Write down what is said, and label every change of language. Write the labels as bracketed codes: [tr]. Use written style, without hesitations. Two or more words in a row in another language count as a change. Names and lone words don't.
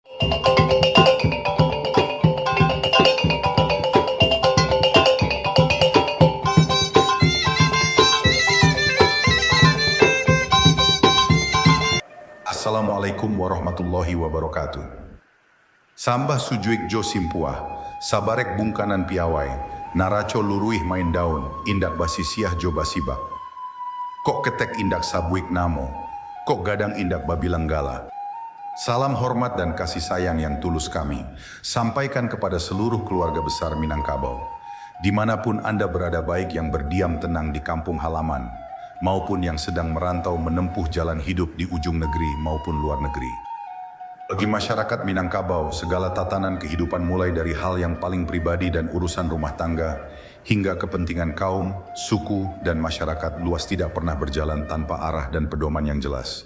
[ar] Assalamualaikum warahmatullahi wabarakatuh. [min] Sambah sujuik jo simpuah, sabarek bungkanan piawai, naraco luruih main daun, indak basisiah jo basibak. Kok ketek indak sabuik namo, kok gadang indak babilanggala. [id] Salam hormat dan kasih sayang yang tulus kami, sampaikan kepada seluruh keluarga besar Minangkabau. Dimanapun Anda berada, baik yang berdiam tenang di kampung halaman, maupun yang sedang merantau menempuh jalan hidup di ujung negeri maupun luar negeri. Bagi masyarakat Minangkabau, segala tatanan kehidupan mulai dari hal yang paling pribadi dan urusan rumah tangga, hingga kepentingan kaum, suku, dan masyarakat luas tidak pernah berjalan tanpa arah dan pedoman yang jelas.